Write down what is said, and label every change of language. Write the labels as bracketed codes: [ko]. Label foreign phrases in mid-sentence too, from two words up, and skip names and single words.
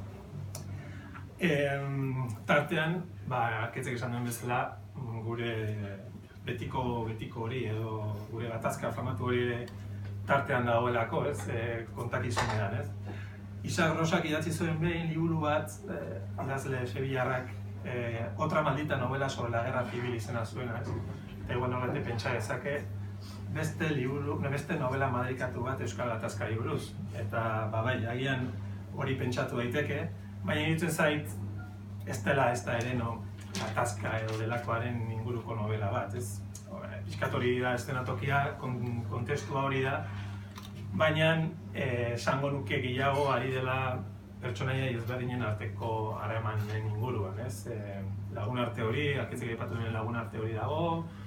[eu] Tartean, Ketzek esan duen bezala, gure betiko hori edo gure gatazka famatu hori tartean dagoelako, kontakizunean, Isaac Rosak idatzi zuen behin liburu bat, idazle sevillarrak, Otra maldita novela sobre la guerra civil izena zuena, Eta igual horrete pentsa dezake, beste novela madarikatu bat Euskal Gatazkari buruz. Eta, bai, agian hori pentsatu daiteke, baina iruditzen zait, ez da ere gatazka edo delakoaren inguruko novela bat, Piskat hori da eszenatokia, kontestua hori da, baina esango nuke gehiago ari dela pertsonaia ezberdinen arteko harremanen inguruan, lagun arte hori, arkitzek aipatu den lagun arte hori dago,